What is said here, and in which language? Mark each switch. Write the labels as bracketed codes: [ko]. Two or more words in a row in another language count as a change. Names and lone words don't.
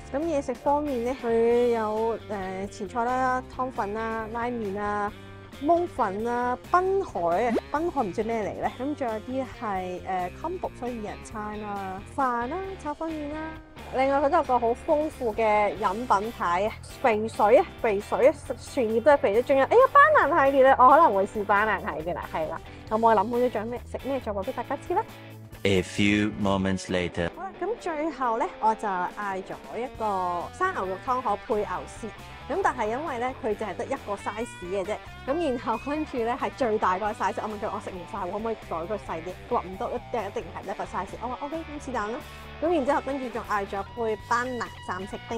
[yue] 咁嘢食方面咧，佢有前菜啦、湯粉啦、拉麵啦、 檬粉啊、濱海唔知咩嚟咧，咁仲有啲係combo 所以人餐啦、飯啦、炒粉麵啦。另外佢都有個好豐富嘅飲品牌啊，肥水啊，全頁都係肥水。仲有班蘭系列咧，我可能會試班蘭系列啦，係啦。咁我諗好咗仲有食咩再話俾大家知啦。 [en] A few moments later. [yue] 好啦，咁最後咧，我就嗌咗一個生牛肉湯可配牛舌。咁但係因為咧，佢淨係得一個 size 嘅啫。咁然後跟住咧係最大個 size，我問佢我食唔晒，可唔可以改個細啲？佢話唔得，一定係一個 size。我話 OK，咁是但啦。咁然之後跟住仲嗌咗杯班蘭三色冰。